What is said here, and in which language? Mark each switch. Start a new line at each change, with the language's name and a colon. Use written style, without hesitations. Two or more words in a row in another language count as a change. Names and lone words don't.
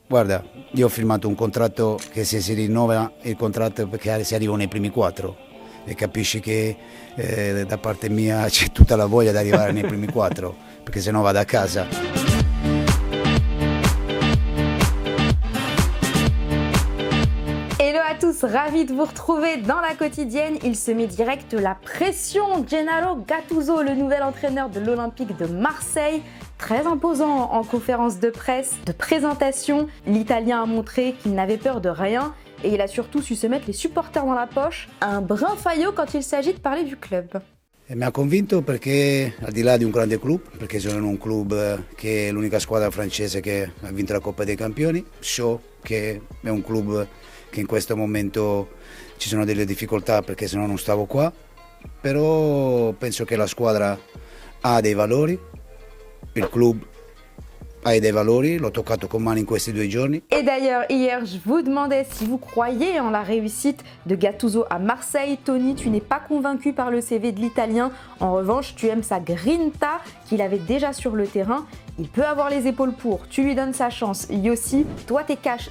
Italian: Guarda, io ho firmato un contratto che se si rinnova il contratto perché si arriva nei primi 4 e capisci che da parte mia c'è tutta la voglia di arrivare nei primi 4 perché sennò vado a casa.
French: Hello à tous, ravi de vous retrouver dans la quotidienne. Il se met direct la pression. Gennaro Gattuso, le nouvel entraîneur de l'Olympique de Marseille, très imposant en conférence de presse, de présentation. L'Italien a montré qu'il n'avait peur de rien et il a surtout su se mettre les supporters dans la poche, un brin faillot quand il s'agit de parler du club.
Italian: E mi ha convinto perché al di là di un grande club, perché sono in un club che è l'unica squadra francese che ha vinto la Coppa dei Campioni, so che è un club che in questo momento ci sono delle difficoltà perché sennò non stavo qua, però penso che la squadra ha dei valori, il club
French: a des
Italian: valori, l'ho toccato con mano in questi 2 giorni.
French: Et d'ailleurs, hier, je vous demandais si vous croyez en la réussite de Gattuso à Marseille. Tony, tu n'es pas convaincu par le CV de l'Italien. En revanche, tu aimes sa grinta qu'il avait déjà sur le terrain. Il peut avoir les épaules pour, tu lui donnes sa chance. Yossi, toi t'es cash.